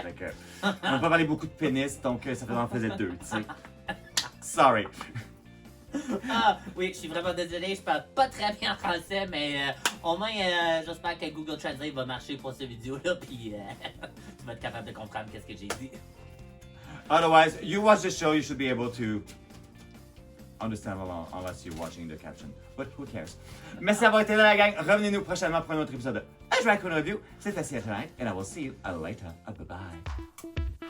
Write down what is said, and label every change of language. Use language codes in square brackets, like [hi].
[fr] Ça fait que, on n'a pas parlé beaucoup de pénis, donc ça en faisait 2, tu sais. [en] Sorry. [fr] Ah, oui, je suis vraiment désolé, je parle pas très bien français, mais au moins, j'espère que Google Translate va marcher pour cette vidéo-là, puis tu vas être capable de comprendre qu'est-ce que j'ai dit. [en] Otherwise, you watch the show, you should be able to understand along, unless you're watching the caption. But who cares? [fr] Merci d'avoir été là, la gang. Revenez-nous prochainement pour un autre épisode de A Drag Queen Review. C'était Ciatha, [en] and I will see you later. Bye-bye.